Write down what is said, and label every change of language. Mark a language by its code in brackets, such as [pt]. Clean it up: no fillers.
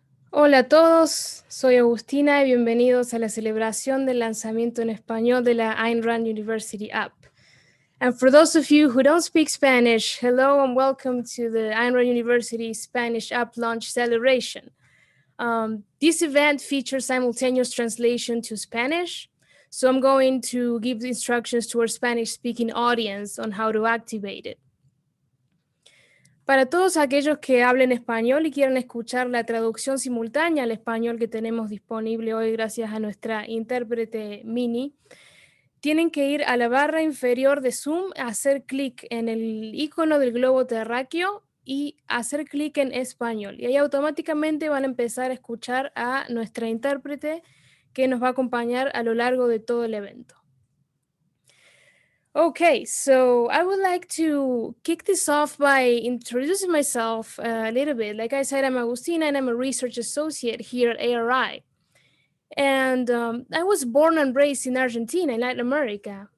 [es] Hola a todos, soy Agustina y bienvenidos a la celebración del lanzamiento en español de la Ayn Rand University app. [en] And for those of you who don't speak Spanish, hello and welcome to the Ayn Rand University Spanish app launch celebration. This event features simultaneous translation to Spanish, so I'm going to give the instructions to our Spanish-speaking audience on how to activate it. [es] Para todos aquellos que hablen español y quieran escuchar la traducción simultánea al español que tenemos disponible hoy gracias a nuestra intérprete Mini, tienen que ir a la barra inferior de Zoom, hacer clic en el icono del globo terráqueo y hacer clic en español. Y ahí automáticamente van a empezar a escuchar a nuestra intérprete que nos va a acompañar a lo largo de todo el evento. [en] Okay, so I would like to kick this off by introducing myself a little bit. Like I said, I'm Agustina and I'm a research associate here at ARI. And I was born and raised in Argentina, in Latin America.